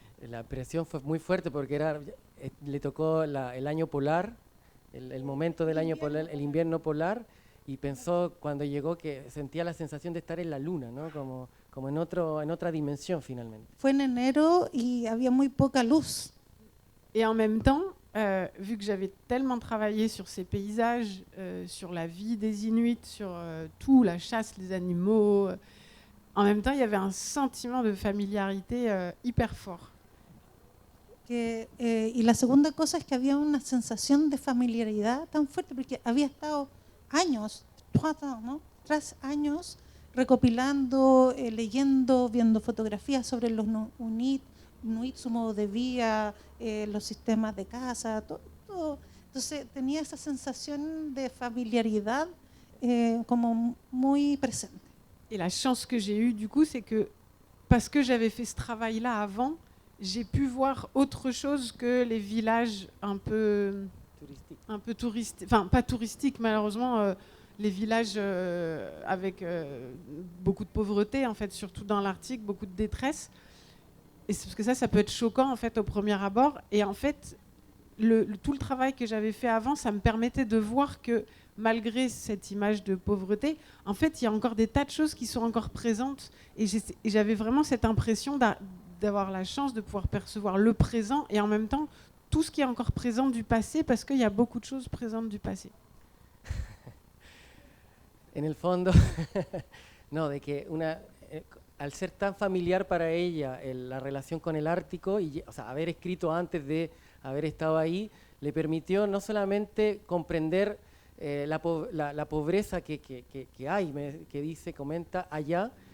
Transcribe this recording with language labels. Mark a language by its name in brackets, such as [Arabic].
[Spanish] La presión fue muy fuerte porque le tocó el año polar, el momento del año polar, el invierno polar, y pensó cuando llegó que sentía la sensación de estar en la luna, ¿no? Como en otra dimensión finalmente. Fue en enero y había muy poca luz. [French] Et en même temps, vu que j'avais tellement travaillé sur ces paysages, sur la vie des Inuits, sur tout, la chasse, les animaux, en même temps, il y avait un sentiment de familiarité hyper fort. [Spanish] Y la segunda cosa es que había una sensación de familiaridad tan fuerte, porque había estado años, 3 años, recopilando, leyendo, viendo fotografías sobre los Inuit, su modo de vida, los sistemas de casa, todo. Entonces tenía esa sensación de familiaridad como muy presente. [French] Et la chance que j'ai eue, du coup, c'est que parce que j'avais fait ce travail-là avant, j'ai pu voir autre chose que les villages un peu touristiques. Enfin, pas touristiques, malheureusement, les villages avec beaucoup de pauvreté, en fait, surtout dans l'Arctique, beaucoup de détresse. Et c'est parce que ça peut être choquant, en fait, au premier abord. Et en fait, tout le travail que j'avais fait avant, ça me permettait de voir que malgré cette image de pauvreté, en fait, il y a encore des tas de choses qui sont encore présentes. Et j'avais vraiment cette impression d'avoir la chance de pouvoir percevoir le présent et en même temps tout ce qui est encore présent du passé, parce qu'il y a beaucoup de choses présentes du passé. [Spanish] En el fondo, no, de que al ser tan familiar para ella la relación con el Ártico, y, o sea, haber escrito antes de haber estado ahí, le permitió no solamente comprender la pobreza que hay, que comenta allá,